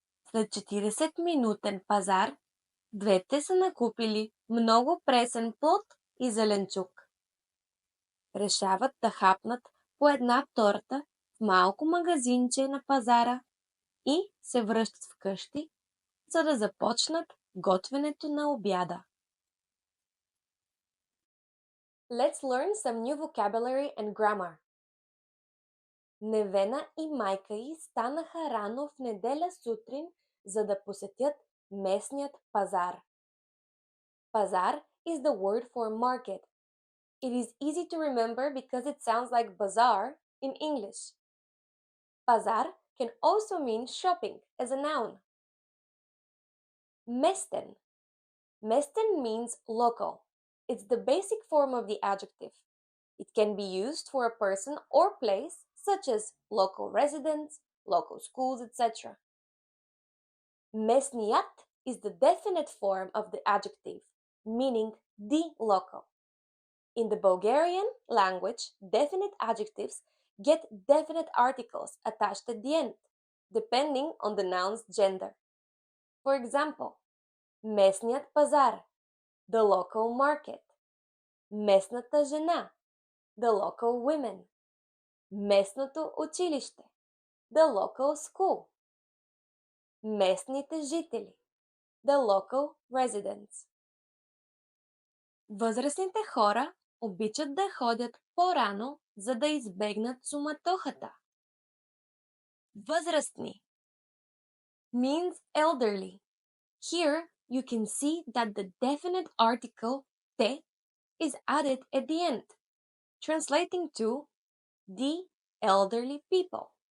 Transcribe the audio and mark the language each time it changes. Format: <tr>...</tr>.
<bg>След 40-минутен пазар, двете са накупили много пресен плод и зеленчук. Решават да хапнат по една торта в малко магазинче на пазара и се връщат вкъщи, за да започнат готвенето на обяда.</bg> <en>Let's learn some new vocabulary and grammar.</en> <bg>Невена и майка й станаха рано в неделя сутрин, за да посетят местният пазар. Пазар</bg> <en>is the word for market. It is easy to remember because it sounds like bazaar in English. Pazar can also mean shopping as a noun. Mesten. Mesten means local. It's the basic form of the adjective. It can be used for a person or place, such as local residents, local schools, etc. Mesniat is the definite form of the adjective, meaning the local. In the Bulgarian language, definite adjectives get definite articles attached at the end, depending on the noun's gender. For example,</en> <bg>местният пазар,</bg> <en>the local market.</en> <bg>Местната жена,</bg> <en>the local women.</en> <bg>Местното училище,</bg> <en>the local school.</en> <bg>Местните жители,</bg> <en>the local residents.</en> <bg>Възрастните хора обичат да ходят по-рано, за да избегнат суматохата.</bg> <en>Възрастни means elderly. Here you can see that the definite article te is added at the end, translating to the elderly people.</en>